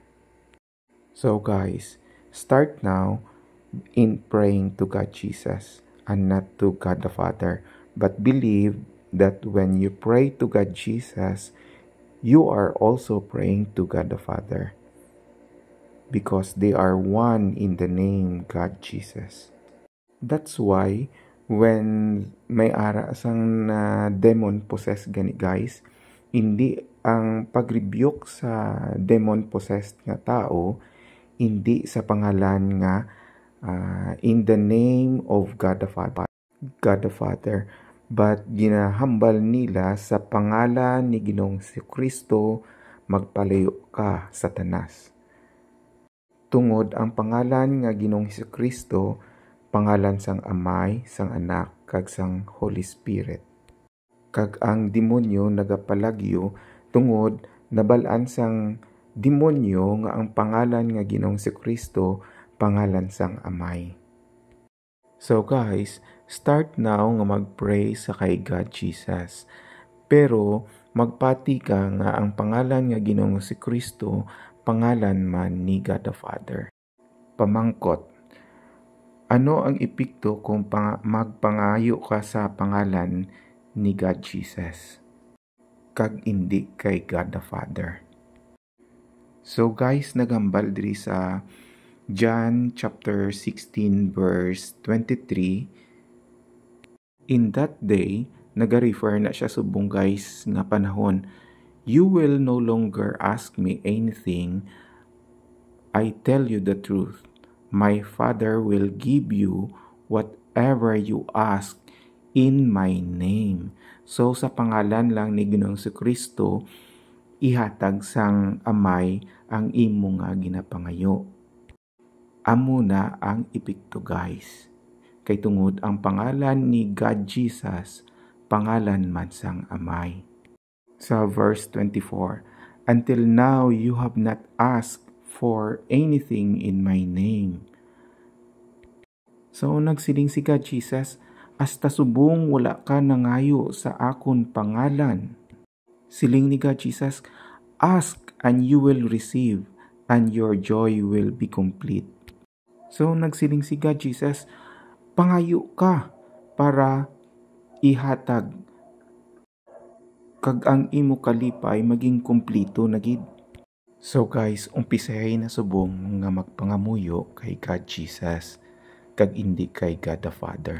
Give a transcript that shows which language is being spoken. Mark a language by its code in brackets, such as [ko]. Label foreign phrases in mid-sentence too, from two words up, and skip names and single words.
[en] So guys, start now in praying to God Jesus and not to God the Father, but believe that when you pray to God Jesus, you are also praying to God the Father, because they are one in the name God Jesus. That's why when [hil] may ara sang [en] demon possessed [hil] gani guys, hindi ang pag-rebuke sa [en] demon possessed [hil] nga tao, hindi sa pangalan nga [en] in the name of God the Father, [hil] but ginahambal nila sa pangalan ni Ginoong Hesukristo, magpalayo ka, Satanas. Tungod ang pangalan nga Ginoong Hesukristo, pangalan sang Amay, sang Anak, kag sang Holy Spirit. Kag ang demonyo nagapalagyo tungod nabalaan sang demonyo nga ang pangalan nga Ginoong si Kristo pangalan sang Amay. [en] So guys, start now [hil] nga mag-pray sa kay God Jesus. Pero magpati ka nga ang pangalan nga Ginoong si Kristo pangalan man ni God the Father. Pamangkot, ano ang epekto kung magpangayo ka sa pangalan ni God Jesus kag hindi kay God the Father? [en] So guys, [hil] nagambal diri sa John chapter 16 verse 23. [en] In that day, [hil] nag-refer na siya subong guys nga panahon, [en] you will no longer ask me anything. I tell you the truth. My Father will give you whatever you ask in my name. [hil] So sa pangalan lang ni Ginoong si Kristo, ihatag sang Amay ang imo nga ginapangayo. Amo na ang epekto guys. Kay tungod ang pangalan ni God Jesus, pangalan man sang Amay. [en] Sa verse 24, until now you have not asked for anything in my name. [hil] So nagsiling si God Jesus, hasta subong wala ka nangayo sa akon pangalan. Siling ni [en] God Jesus, ask and you will receive and your joy will be complete. [hil] So nagsiling si God Jesus, pangayo ka para ihatag kag ang imo kalipay maging kumplito na gid. [en] So guys, [hil] umpisahay na subong nga magpangamuyo kay God Jesus kag hindi kay God the Father.